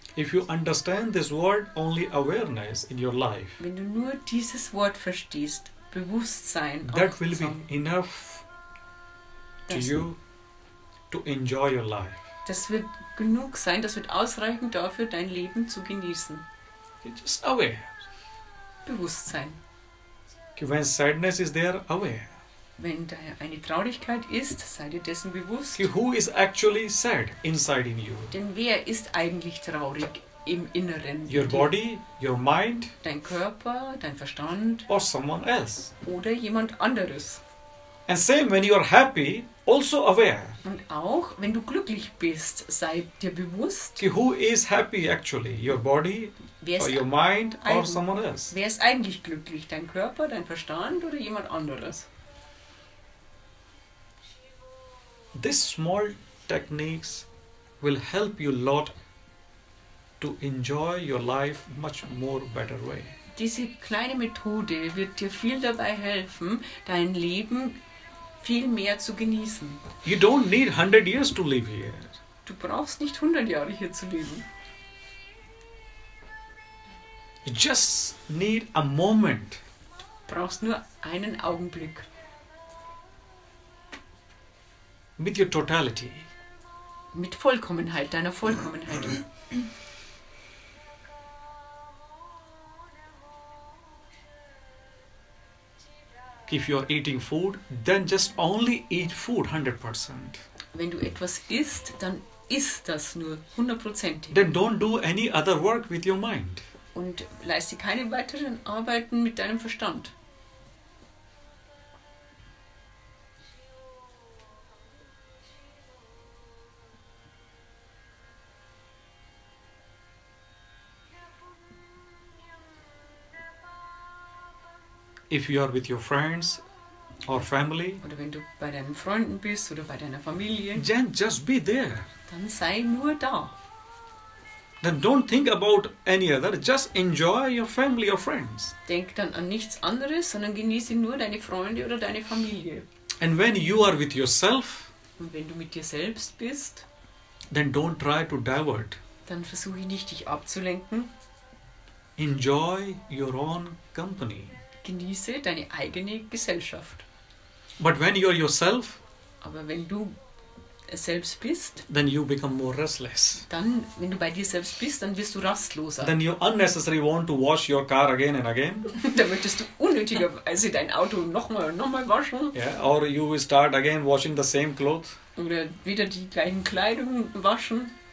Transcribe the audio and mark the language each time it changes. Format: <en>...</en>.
<en>if you understand this word, only awareness in your life,</en> <de>Wenn du nur dieses Wort verstehst, Bewusstsein,</de> <en>that will be</en> <de>achtsam,</de> <en>enough to</en> <de>das,</de> <en>you to enjoy your life.</en> <de>das wird genug sein, das wird ausreichend dafür, dein Leben zu genießen.</de> <en>You're just aware.</en> <de>Bewusstsein.</de> <en>When sadness is there, aware.</en> <de>Wenn da eine Traurigkeit ist, sei dir dessen bewusst.</de> <en>Who is actually sad inside in you?</en> <de>Denn wer ist eigentlich traurig im Inneren?</de> <en>Your body, your mind,</en> <de>Dein Körper, dein Verstand</de> <en>or someone else?</en> <de>oder jemand anderes.</de> <en>And same when you are happy, also aware.</en> <de>Und auch, wenn du glücklich bist, sei dir bewusst,</de> <en>Who is happy actually? Your body,</en> <de>wer</de> <en>or</en> <de>ist,</de> <en>your mind, or</en> <de>eigen-</de> <en>someone else?</en> <de>wer ist eigentlich glücklich? Dein Körper, dein Verstand oder jemand anderes?</de> <en>These small techniques will help you a lot to enjoy your life much more better way.</en> <de>Diese kleine Methode wird dir viel dabei helfen, dein Leben viel mehr zu genießen.</de> <en>You don't need 100 years to live here.</en> <de>Du brauchst nicht 100 Jahre hier zu leben.</de> <en>You just need a moment.</en> <de>Du brauchst nur einen Augenblick.</de> <en>With your totality.</en> <de>Mit Vollkommenheit, deiner Vollkommenheit.</de> <en>If you are eating food, then just only eat food 100%.</en> <de>Wenn du etwas isst, dann isst das nur 100%.</de> <en>Then don't do any other work with your mind.</en> <de>Und leiste keine weiteren Arbeiten mit deinem Verstand.</de> <en>If you are with your friends or family,</en> <de>Oder wenn du bei deinen Freunden bist oder bei deiner Familie,</de> <en>then just be there.</en> <de>dann sei nur da.</de> <en>Then don't think about any other. Just enjoy your family or friends.</en> <de>Denk dann an nichts anderes, sondern genieße nur deine Freunde oder deine Familie.</de> <en>And when you are with yourself,</en> <de>Und wenn du mit dir selbst bist,</de> <en>then don't try to divert.</en> <de>dann versuche nicht, dich abzulenken.</de> <en>Enjoy your own company.</en> <de>Genieße deine eigene Gesellschaft.</de> <en>But when you are yourself,</en> <de>Aber wenn du selbst bist,</de> <en>then you become more restless.</en> <de>dann, wenn du bei dir selbst bist, dann wirst du rastloser.</de> <en>Then you unnecessarily want to wash your car again and again.</en> <de>Da möchtest du unnötigerweise dein Auto nochmal und nochmal waschen</de> <en>Yeah, or you will start again washing the same clothes.</en> <de>oder wieder die gleichen Kleidung waschen.</de>